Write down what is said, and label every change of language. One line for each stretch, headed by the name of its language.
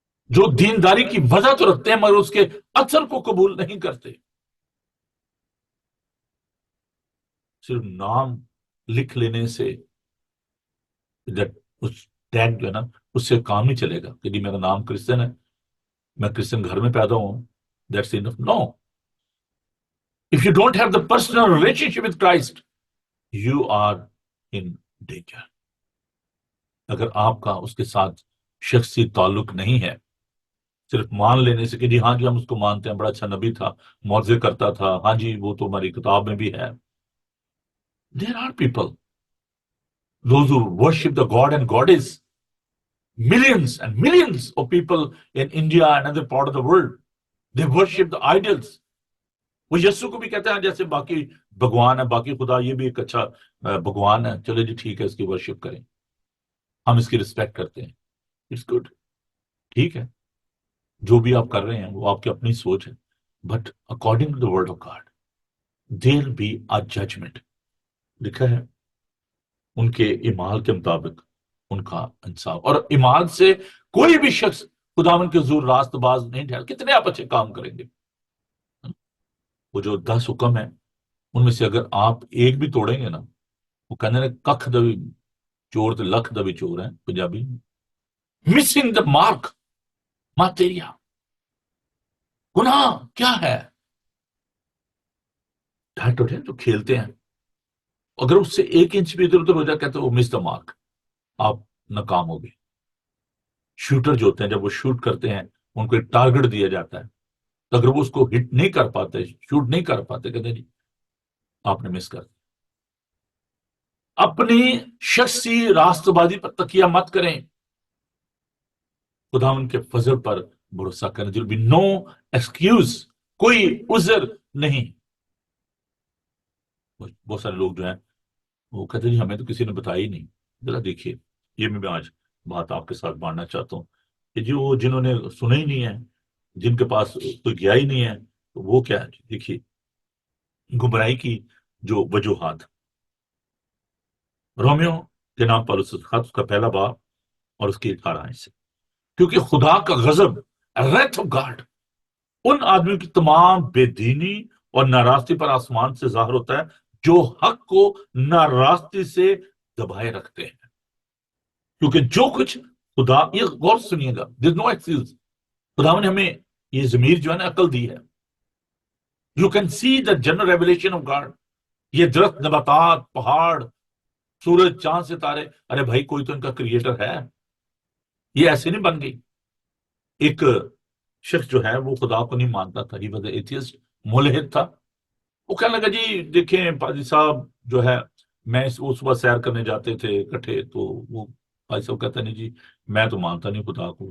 Urdu: جو دینداری کی وجہ تو رکھتے ہیں مگر اس کے اثر کو قبول نہیں کرتے. صرف نام لکھ لینے سے اس ٹیگ جو ہے نا اس سے کام نہیں چلے گا کہ جی میرا نام کرسچن ہے، میں کرسچن گھر میں پیدا ہوں،
English: That's enough. No, if you don't have the personal relationship with Christ you are in danger.
Urdu: اگر آپ کا اس کے ساتھ شخصی تعلق نہیں ہے، صرف مان لینے سے کہ جی ہاں جی ہم اس کو مانتے ہیں، بڑا اچھا نبی تھا، معجزے کرتا تھا، ہاں جی وہ تو ہماری کتاب میں بھی ہے.
English: There are people, those who worship the God and Goddess, millions and millions of people in India and other part of the world, they worship the idols.
Urdu: وہ یسو کو بھی کہتے ہیں جیسے باقی بھگوان ہے، باقی خدا یہ بھی ایک اچھا بھگوان ہے، چلے جی ٹھیک ہے اس کی ورشپ کریں، ہم اس کی رسپیکٹ کرتے ہیں،
English: it's good,
Urdu: ٹھیک ہے، جو بھی آپ کر رہے ہیں وہ آپ کی اپنی سوچ ہے.
English: But according to the word of God there be a judgement.
Urdu: لکھا ہے ان کے اعمال کے مطابق ان کا انصاف، اور اعمال سے کوئی بھی شخص خداوند کے حضور راست باز نہیں ٹھہرا. کتنے آپ اچھے کام کریں گے، وہ جو 10 حکم ہیں ان میں سے اگر آپ ایک بھی توڑیں گے نا، وہ کہنے
Punjabi: ککھ دبی چور تو لکھ دبی چور
Urdu: ہیں پنجابی،
English: missing the mark
Urdu: ماتیریا. گناہ کیا ہے؟ جو کھیلتے ہیں اگر اس سے 1 انچ بھی ادھر ادھر ہو جائے کہتے ہیں وہ
English: miss the mark,
Urdu: آپ ناکام ہو گئے. شوٹر جو ہوتے ہیں جب وہ شوٹ کرتے ہیں ان کو ایک ٹارگٹ دیا جاتا ہے، تو اگر وہ اس کو ہٹ نہیں کر پاتے، شوٹ نہیں کر پاتے، کہتے ہیں جی آپ نے مس کر دیا. اپنی شخصی راست بازی پر تکیہ مت کریں، خداوند کے فضل پر بھروسہ کریں.
English: there will be no excuse،
Urdu: کوئی عذر نہیں. بہت سارے لوگ جو ہیں وہ کہتے ہیں جی ہمیں تو کسی نے بتایا ہی نہیں. ذرا دیکھیے، یہ میں آج بات آپ کے ساتھ بانٹنا چاہتا ہوں کہ جو جنہوں نے سنا ہی نہیں ہے، جن کے پاس کوئی گیا ہی نہیں ہے، تو وہ کیا ہے. دیکھیے گمراہی کی جو وجوہات، رومیو کے نام پر اس خط کا پہلا باب اور اس کی 18 سے، کیونکہ خدا کا غضب
English: wrath of God
Urdu: ان آدمیوں کی تمام بے دینی اور ناراستی پر آسمان سے ظاہر ہوتا ہے جو حق کو ناراستی سے دبائے رکھتے ہیں. کیونکہ جو کچھ خدا، یہ غور سنیے گا،
English: there's no excuse.
Urdu: خدا نے ہمیں یہ ضمیر جو ہے نا عقل دی ہے.
English: You can see the general revelation of God.
Urdu: یہ درخت، نباتات، پہاڑ، سورج، چاند، ستارے، ارے بھائی کوئی تو ان کا کریٹر ہے، یہ ایسے نہیں بن گئی. ایک شخص جو ہے وہ خدا کو نہیں مانتا تھا،
English: he was an atheist،
Urdu: ملحد تھا. وہ کہنے لگا جی دیکھیں پادری صاحب جو ہے، میں وہ صبح سیر کرنے جاتے تھے اکٹھے، تو وہ پادری صاحب کہتا نہیں جی میں تو مانتا نہیں خدا کو.